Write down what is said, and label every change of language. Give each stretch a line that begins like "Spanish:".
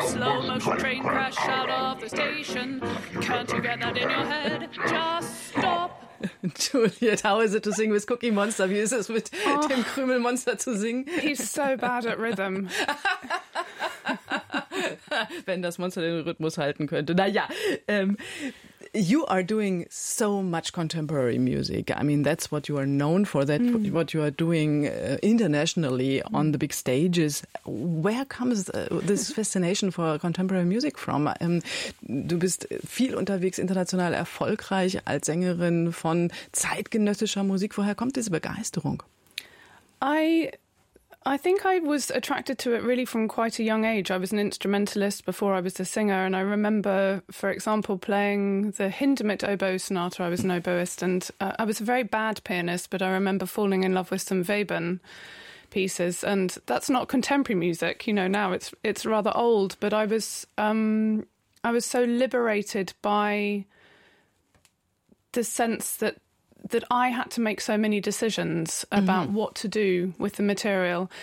English: Slow motion train crash out of the station. Can't you get that in your head? Just stop. Juliet, how is it to sing with Cookie Monster?
German: Wie ist es mit dem Krümelmonster zu singen?
English: He's so bad at rhythm.
German: Wenn das Monster den Rhythmus halten könnte.
English: Naja, you are doing so much contemporary music. I mean, that's what you are known for, that what you are doing internationally on the big stages. Where comes this fascination for contemporary music from?
German: Du bist viel unterwegs, international erfolgreich als Sängerin von zeitgenössischer Musik. Woher kommt diese Begeisterung?
English: I think I was attracted to it really from quite a young age. I was an instrumentalist before I was a singer, and I remember, for example, playing the Hindemith oboe sonata. I was an oboist, and I was a very bad pianist, but I remember falling in love with some Webern pieces, and that's not contemporary music, you know, now it's rather old, but I was so liberated by the sense that I had to make so many decisions about what to do with the material.